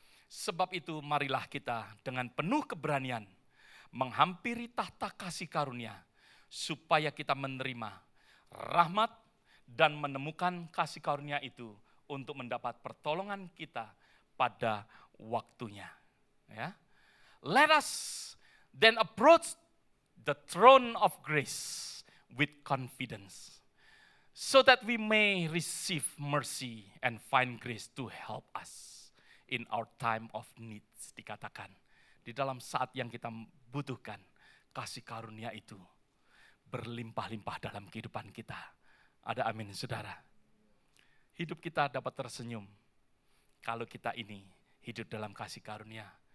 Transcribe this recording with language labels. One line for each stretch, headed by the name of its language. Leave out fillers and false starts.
Indonesian: Sebab itu marilah kita dengan penuh keberanian menghampiri tahta kasih karunia, supaya kita menerima rahmat dan menemukan kasih karunia itu untuk mendapat pertolongan kita pada waktunya. Ya.
English: Let us then approach the throne of grace with confidence, so that we may receive mercy and find grace to help us in our time of needs.
Indonesian: Dikatakan, di dalam saat yang kita butuhkan, kasih karunia itu berlimpah-limpah dalam kehidupan kita. Ada amin, saudara. Hidup kita dapat tersenyum kalau kita ini hidup dalam kasih karunia.